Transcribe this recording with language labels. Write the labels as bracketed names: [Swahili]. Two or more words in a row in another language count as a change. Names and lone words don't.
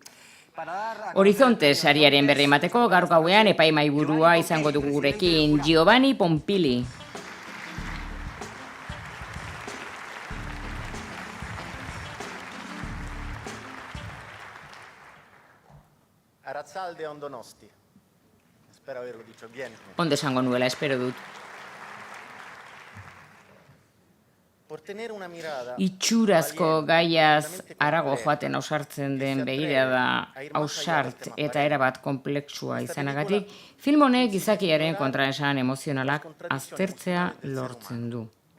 [Basque] Horizonte sariaren berri emateko gaur gauean epaimahaiburua izango dugu gurekin, Giovanni Pompili. Arratzalde on Donosti. [Spanish] Espero haberlo dicho bien. [Basque] Ondo esango nuela, espero dut. Itxurazko gaiaz arago joaten ausartzen den begirada ausart eta erabat komplexua izanagatik, film honek gizakiaren kontraesan emozionalak aztertzea lortzen du.